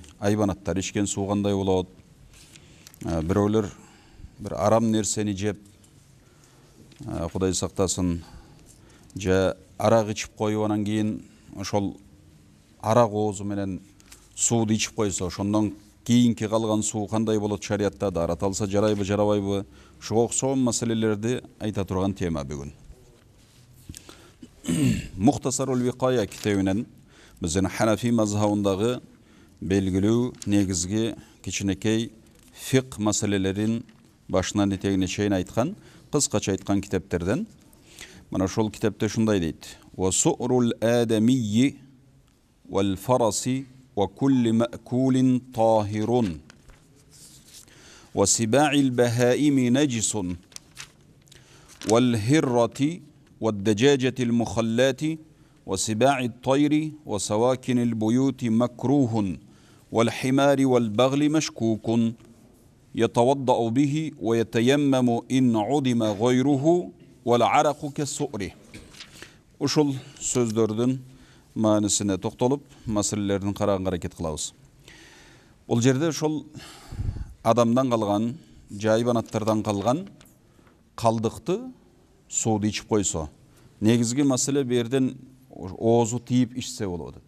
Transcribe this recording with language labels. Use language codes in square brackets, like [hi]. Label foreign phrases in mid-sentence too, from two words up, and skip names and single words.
[ky] Айбанаттар ичкен суу кандай болот? Бирөөлөр бир арам нерсени жеп, Кудай сактасын, же арак ичип коюп анан кийин ошол арак оозу менен сууду ичип койсо, ошондон кийинки калган суу кандай болот шариятта? Дарат алса жарайбы, жарабайбы? Ушуга окшогон маселелерди айта турган тема бүгүн. Muhtasarul Vikaya kitabынан биздин Ханафи мазхабындагы белгилүү негизги кичинекей фиqh маселелерин башынан этегине чейин айткан, кыскача айткан китептерден. Мына ошол китепте ушундай дейт: [ar] "وسؤر الآدمي والفرس وكل مأكول طاهر. وسباع البهائم نجس. والهرة والدجاجة المخلات وسباع الطير وسواكن البيوت مكروه والحمار والبغل مشكوك يتوضأ به ويتيمم إن عدم غيره والعرق كالسؤر." [ky] Ушул сөздөрдүн маанисине токтолуп, маселелердин караганга аракет кылабыз. Бул жерде ошол адамдан калган, жайбанаттардан калган калдыкты сууду ичип койсо, негизги маселе бу жерден оозу тийип ичсе болот дейт.